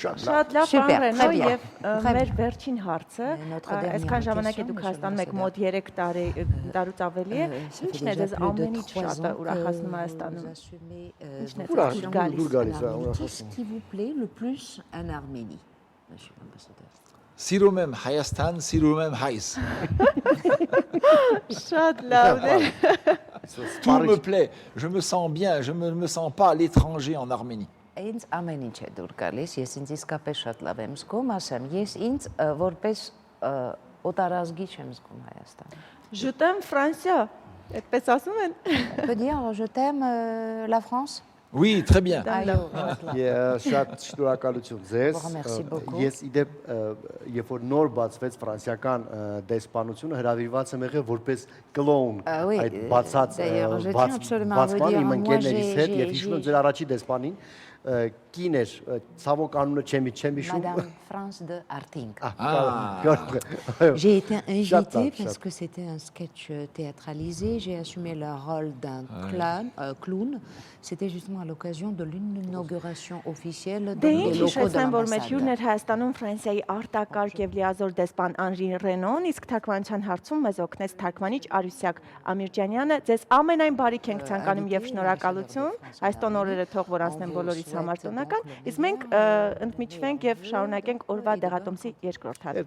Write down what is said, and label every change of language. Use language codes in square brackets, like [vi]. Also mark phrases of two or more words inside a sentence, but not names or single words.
[hy] Շատ լավ բան Ռենո եւ մեր վերջին հարցը, այսքան ժամանակ է դուք Հայաստանում եք մոտ 3 տարուց ավելի է, ի՞նչն է ձեզ ամենից շատ ուրախացնում Հայաստանում։ Ի՞նչն է դուր գալիս։ [fr] Qu'est-ce qui vous plaît le plus en Arménie, monsieur l'ambassadeur? [hy] Սիրում եմ Հայաստան, սիրում եմ հայերս. Շատ լավ է։ [fr] Tout me plaît, je me sens bien, je ne me sens pas à l'étranger en Arménie. [hy] Ինձ ամեն ինչ է դուր գալիս, ես ինձ իսկապես շատ լավ եմ զգում, ասեմ, ես ինձ որպես օտարազգի չեմ զգում Հայաստան։ [fr] Je t'aime [hy] Ֆրանսիա, այդպես ասում են։ [fr] Peut dire je t'aime la France? Oui, très bien. [hy] Շատ շնորհակալություն ձեզ։ Ես իդեպ երբ որ նոր բացվեց ֆրանսիական դեսպանությունը հրավիրված եմ եղել որպես կլոուն այդ բացած բացման իմ ընկերներիս հետ եւ հիշում եմ ձեր առաջի դեսպանին կին էր, ցավոք անունը չեմ հիշում։ [fr] Madame France de Arting. J'ai été invitée parce que c'était un sketch théâtralisé. J'ai assumé le rôle d'un clown. C'était justement à l'occasion de l'inauguration officielle des locaux de l'ambassade. [hy] Հյուրներ Հայաստանում Ֆրանսիայի արտակարգ եւ լիազոր դեսպան Անժի Ռենոն, իսկ թարգմանության հարցում մեզ օգնեց թարգմանիչ Արուսյակ Ամիրջանյանը։ Ձեզ ամենայն բարիք ենք ցանկանում եւ շնորհակալություն։ Այս տոնորերը թող որ անցնեն բոլորիս համար տոնական, իսկ մենք ընդմիջվենք եւ շարունակենք օրվա դեղատոմսի երկրորդ հատվածը։